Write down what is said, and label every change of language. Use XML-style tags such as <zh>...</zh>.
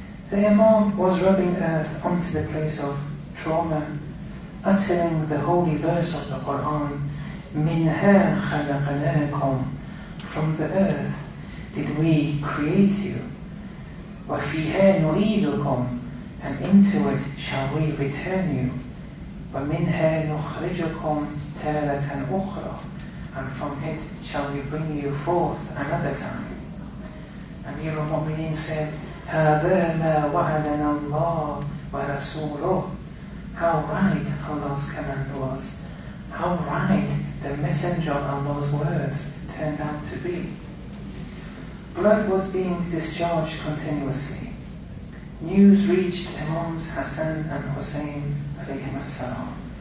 <en>The Imam was rubbing earth onto the place of trauma, uttering the holy verse of the Quran,</en> <ar>Minha khalaqnakum,</ar> <en>from the earth did we create you,</en> <ar>wa fiha nu'idukum,</ar> <en>and into it shall we return you,</en> <ar>wa minha nukhrijukum taratan ukhra,</ar> <en>and from it shall we bring you forth another time.</en> <ar>Amir al-Mu'mineen said, هذا ما وعدنا الله ورسوله.</ar> <en>How right Allah's command was. How right the messenger of Allah's words turned out to be. Blood was being discharged continuously. News reached Imams Hassan and Hussein alayhim as-salam.</en>